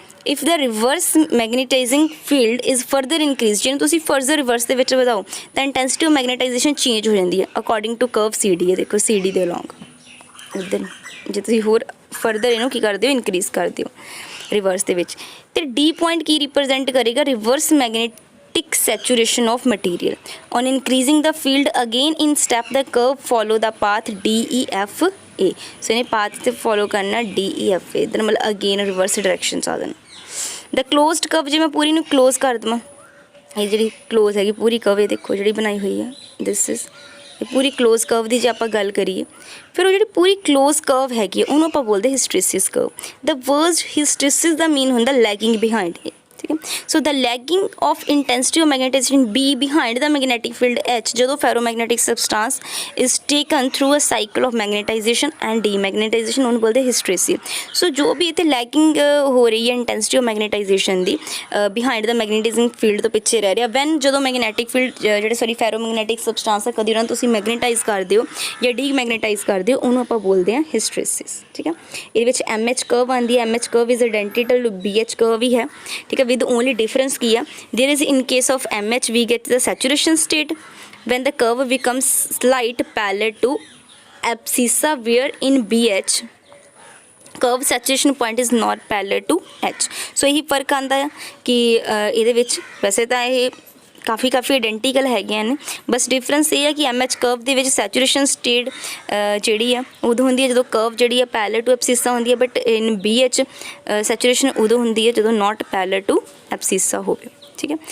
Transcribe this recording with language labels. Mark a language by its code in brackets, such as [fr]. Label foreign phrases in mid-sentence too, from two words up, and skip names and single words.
[en] If the reverse magnetizing field is further increase, [pa] ਜਿਹਨੂੰ ਤੁਸੀਂ [en] further reverse [pa] ਦੇ ਵਿੱਚ ਵਧਾਓ ਤਾਂ [en] intensity of magnetization change [pa] ਹੋ ਜਾਂਦੀ ਹੈ [en] according to curve C D. [pa] ਦੇਖੋ ਸੀ ਡੀ ਦੇ ਅਲੋਂਗ ਇੱਧਰ ਜੇ ਤੁਸੀਂ ਹੋਰ ਫਰਦਰ ਇਹਨੂੰ ਕੀ ਕਰਦੇ ਹੋ ਇਨਕਰੀਜ਼ ਕਰਦੇ ਹੋ ਰਿਵਰਸ ਦੇ ਵਿੱਚ। [en] ਅਤੇ D point [pa] ਕੀ ਰਿਪਰਜੈਂਟ ਕਰੇਗਾ, [en] reverse magnetic saturation of material. On increasing the field again in step the curve follow the path DEFA. [pa] So ਇਹਨੇ path ਤੇ follow ਕਰਨਾ DEFA, ਇਹਦਾ ਮਤਲਬ [en] again reverse direction [pa] ਚ ਆ ਜਾਣਾ। [en] The closed curve [pa] ਜੇ ਮੈਂ ਪੂਰੀ ਨੂੰ close ਕਰ ਦੇਵਾਂ, ਇਹ ਜਿਹੜੀ close ਹੈਗੀ ਪੂਰੀ curve ਇਹ ਦੇਖੋ ਜਿਹੜੀ ਬਣਾਈ ਹੋਈ ਹੈ [en] this is [pa] ਇਹ ਪੂਰੀ [en] close curve [pa] ਦੀ ਜੇ ਆਪਾਂ ਗੱਲ ਕਰੀਏ, ਫਿਰ ਉਹ ਜਿਹੜੀ ਪੂਰੀ [en] close curve [pa] ਹੈਗੀ ਉਹਨੂੰ ਆਪਾਂ ਬੋਲਦੇ [en] hysteresis curve. The word hysteresis [pa] ਦਾ ਮੀਨ ਹੁੰਦਾ [en] lagging behind, [pa] ਠੀਕ ਹੈ। [en] So the lagging of intensity of magnetization B behind the magnetic field H ਜਦੋਂ ferromagnetic substance is taken through a cycle of magnetization and demagnetization [pa] ਉਹਨੂੰ ਬੋਲਦੇ [en] ਹਿਸਟਰੀਸੀ। [pa] ਸੋ ਜੋ ਵੀ ਇੱਥੇ ਲੈਗਿੰਗ ਹੋ ਰਹੀ ਹੈ [en] intensity of magnetization [pa] ਦੀ [en] behind the magnetizing field [pa] ਤੋਂ ਪਿੱਛੇ ਰਹਿ ਰਿਹਾ ਵੈਨ ਜਦੋਂ [en] magnetic field [pa] ਜਿਹੜੇ [en] ferromagnetic substance [pa] ਆ ਕਦੀ ਉਹਨਾਂ ਨੂੰ ਤੁਸੀਂ ਮੈਗਨੇਟਾਈਜ਼ ਕਰਦੇ ਹੋ ਜਾਂ ਡੀਮੈਗਨੇਟਾਈਜ਼ ਕਰਦੇ ਹੋ ਉਹਨੂੰ ਆਪਾਂ ਬੋਲਦੇ ਹਾਂ ਹਿਸਟਰੀਸਿਸ, ਠੀਕ ਹੈ। ਇਹਦੇ ਵਿੱਚ [en] MH curve [pa] ਆਉਂਦੀ ਹੈ, [en] MH curve is identical to BH curve [pa] ਹੀ ਹੈ, ਠੀਕ ਹੈ। [en] with only difference [pa] ਕੀ ਆ [en] there is in case of MH we get the saturation state when the curve becomes slight parallel to abscissa where in BH curve saturation point is not parallel to H। [pa] ਸੋ ਇਹੀ ਫਰਕ ਆਉਂਦਾ ਆ ਕਿ ਇਹਦੇ ਵਿੱਚ ਵੈਸੇ ਤਾਂ ਇਹ ਕਾਫੀ ਆਈਡੈਂਟੀਕਲ ਹੈਗੀਆਂ ਨੇ, ਬਸ ਡਿਫਰੈਂਸ ਇਹ ਹੈ ਕਿ [en] MH curve [pa] ਦੇ ਵਿੱਚ [en] saturation state [pa] ਜਿਹੜੀ ਆ ਉਦੋਂ ਹੁੰਦੀ ਹੈ ਜਦੋਂ ਕਰਵ ਜਿਹੜੀ ਆ [en] parallel to abscissa [pa] ਹੁੰਦੀ ਹੈ, [en] but in BH saturation [pa] ਉਦੋਂ ਹੁੰਦੀ ਹੈ ਜਦੋਂ [en] not parallel to abscissa [pa] ਹੋਵੇ, ਠੀਕ ਹੈ।